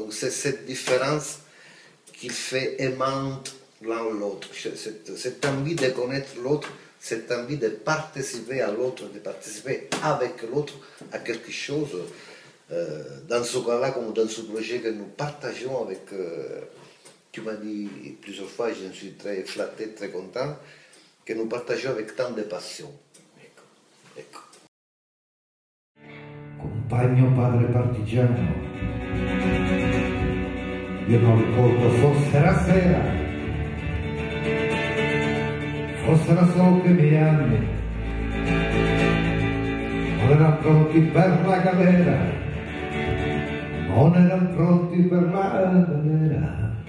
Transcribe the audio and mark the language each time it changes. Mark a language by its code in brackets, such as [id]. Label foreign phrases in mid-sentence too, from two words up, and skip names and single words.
[fr] Donc, c'est cette différence qui fait aimante l'un l'autre, cette envie de connaître l'autre, cette envie de participer à l'autre, de participer avec l'autre à quelque chose, dans ce cas-là, comme dans ce projet que nous partageons avec, tu m'as dit plusieurs fois, je suis très flatté, très content, que nous partageons avec tant de passion. [it] Ecco. Compagno padre partigiano, io non ricordo, forse era sera, forse era solo che i miei anni non erano pronti per la galera, non erano pronti per la galera.